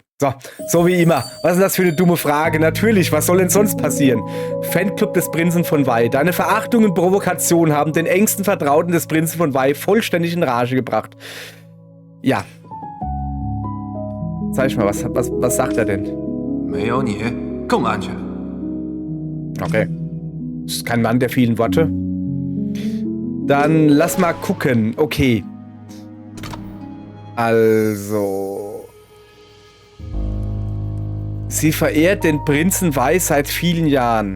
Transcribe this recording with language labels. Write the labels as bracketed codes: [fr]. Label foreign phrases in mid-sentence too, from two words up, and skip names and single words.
[de] So wie immer. Was ist das für eine dumme Frage? Natürlich, was soll denn sonst passieren? Fanclub des Prinzen von Wei. Deine Verachtung und Provokation haben den engsten Vertrauten des Prinzen von Wei vollständig in Rage gebracht. Ja. Zeig mal, was sagt er denn? [zh] 没有你更安全。 [de] Okay. Ist kein Mann der vielen Worte. Dann lass mal gucken. Okay. Also. Sie verehrt den Prinzen Wei seit vielen Jahren.